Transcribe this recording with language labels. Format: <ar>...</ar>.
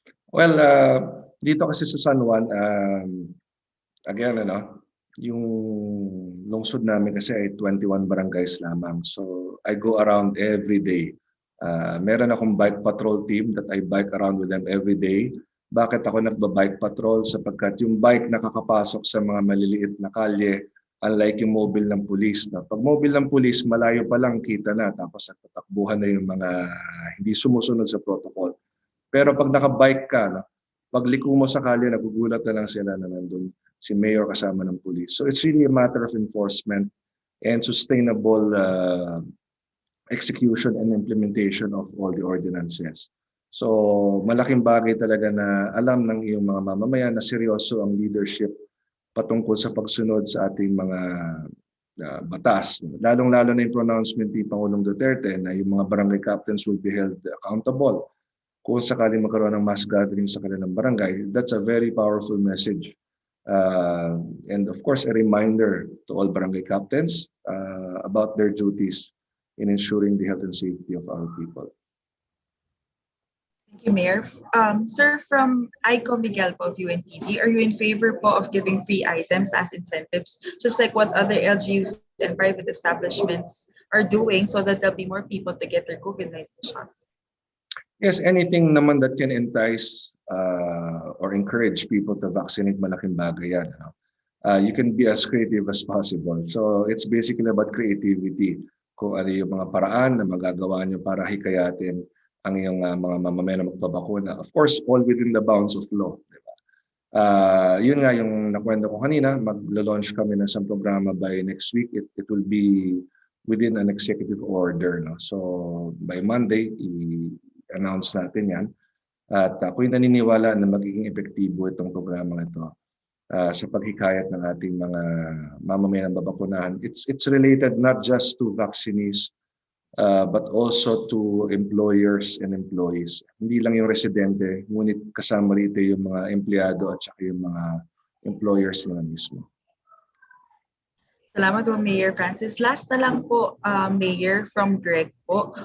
<tl>Well, dito kasi sa San Juan, again, yung lungsod namin kasi ay 21 barangays lamang.</tl> <en>So I go around every day.</en> <tl>Meron akong</tl> <en>bike patrol team that I bike around with them every day.</en> <tl>Bakit ako nagba-bike patrol? Sapagkat yung bike nakakapasok sa mga maliliit na kalye, unlike yung mobile ng pulis. Pag mobile ng pulis, malayo pa lang kita na, tapos nagtatakbuhan na yung mga hindi sumusunod sa protocol. Pero pag nakabike ka, pag liko mo sa kalye, nagugulat na lang sila na nandun si Mayor kasama ng pulis.</tl> <en>So it's really a matter of enforcement and sustainable execution and implementation of all the ordinances.</en> <tl>So malaking bagay talaga na alam ng iyong mga mamamayan na seryoso ang leadership patungkol sa pagsunod sa ating mga batas. Lalong-lalo na yung pronouncement ni Pangulong Duterte na yung mga barangay captains</tl> <en>will be held accountable</en> <tl>kung sakaling magkaroon ng mass gathering sa kanilang barangay.</tl> <en>That's a very powerful message. And of course, a reminder to all barangay captains about their duties in ensuring the health and safety of our people. Thank you, Mayor. Sir, from Aiko Miguel po of UNTV, are you in favor po of giving free items as incentives, just like what other LGUs and private establishments are doing so that there'll be more people to get their COVID-19 shot? Yes, anything naman that can entice or encourage people to vaccinate,</en> <tl>malaking bagay yan.</tl> <en>You can be as creative as possible. So it's basically about creativity.</en> <tl>Kung ano yung mga paraan na magagawa nyo para hikayatin ang iyong mga mamamayan na magbabakuna.</tl> <en>Of course, all within the bounds of law.</en> <tl>Diba? Yun nga yung nakwento ko kanina, mag-launch kami ng isang programa by next week.</tl> <en>It will be within an executive order. No?</en> <tl>So by Monday, i-announce natin yan. At ako'y naniniwala na magiging epektibo itong programa ito sa paghikayat ng ating mga mamamayan ng babakunahan.</tl> <en>It's related not just to vaccinees, but also to employers and employees.</en> <tl>Hindi lang yung residente, ngunit kasama rito yung mga empleyado at saka yung mga employers nila mismo. Salamat po, Mayor Francis. Last na lang po, Mayor, from Greg po.</tl>